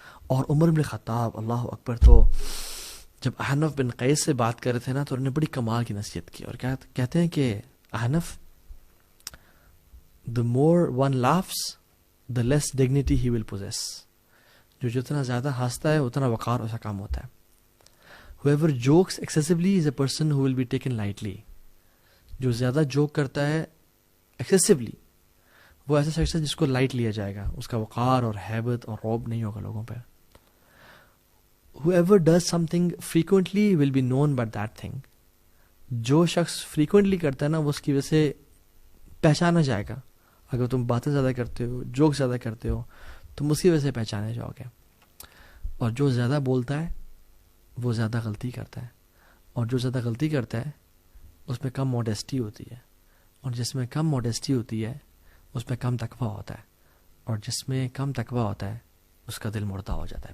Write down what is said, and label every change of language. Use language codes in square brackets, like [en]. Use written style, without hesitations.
[ur] اور عمر بن خطاب, اللہ اکبر, تو جب احنف بن قیس سے بات کر رہے تھے نا تو انہوں نے بڑی کمال کی نصیحت کی اور کہتے ہیں کہ احنف, [en] the more one laughs the less dignity he will possess. [ur] جو جتنا زیادہ ہنستا ہے اتنا وقار اس کا کام ہوتا ہے. [en] whoever jokes excessively is a person who will be taken lightly. [ur] جو زیادہ جوک کرتا ہے excessively وہ ایسا شخص ہے جس کو لائٹ لیا جائے گا, اس کا وقار اور ہیبت اور رعب نہیں ہوگا لوگوں پہ. [en] whoever does something frequently will be known by that thing. [ur] جو شخص frequently کرتا ہے نا وہ اس کی وجہ سے پہچانا جائے گا. اگر تم باتیں زیادہ کرتے ہو, جوک زیادہ کرتے ہو, تم اس کی وجہ سے پہچانے جاؤ گے. اور جو زیادہ بولتا ہے وہ زیادہ غلطی کرتا ہے, اور جو زیادہ غلطی کرتا ہے اس میں کم موڈیسٹی ہوتی ہے, اور جس میں کم موڈیسٹی ہوتی ہے اس میں کم تقویٰ ہوتا ہے, اور جس میں کم تقویٰ ہوتا ہے اس کا دل مردہ ہو جاتا ہے.